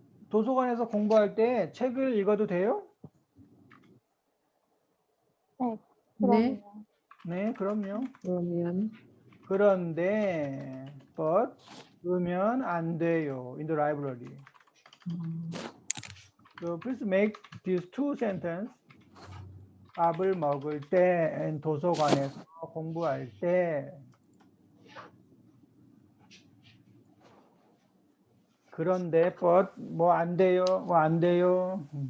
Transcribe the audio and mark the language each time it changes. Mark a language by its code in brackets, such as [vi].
[ko] 도서관에서 공부할 때 책을 읽어도 돼요? 네. 그럼요. 네, 그럼요. 그러면 그런데 but 으면 안 돼요. [en] In the library. So please make these two sentences. [ko] 밥을 먹을 때 and 도서관에서 공부할 때 그런데 but 뭐 안 돼요. 뭐 안 돼요.